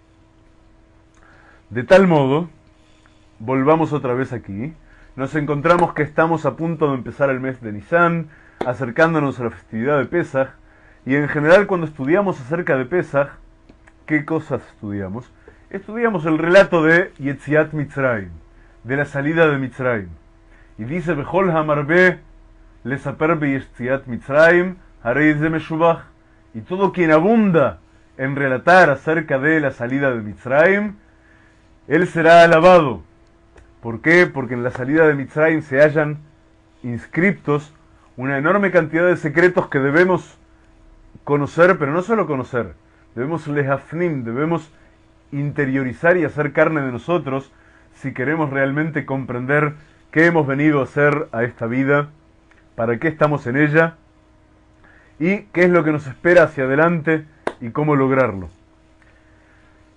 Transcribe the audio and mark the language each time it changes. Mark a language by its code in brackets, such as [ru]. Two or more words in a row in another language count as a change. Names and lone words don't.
[es] De tal modo, volvamos otra vez aquí, nos encontramos que estamos a punto de empezar el mes de Nisan, acercándonos a la festividad de Pesaj, y en general cuando estudiamos acerca de Pesaj, ¿qué cosas estudiamos? Estudiamos el relato de [he] יציאת מצרים, [es] de la salida de Mitzrayim. Y dice, [he] וכל המרבה לספר ביציאת מצרים הרי זה משובח. [es] Y todo quien abunda en relatar acerca de la salida de Mitzrayim, él será alabado. ¿Por qué? Porque en la salida de Mitzrayim se hallan inscriptos una enorme cantidad de secretos que debemos conocer, pero no solo conocer, debemos lehafnim, debemos interiorizar y hacer carne de nosotros si queremos realmente comprender qué hemos venido a hacer a esta vida, para qué estamos en ella y qué es lo que nos espera hacia adelante y cómo lograrlo.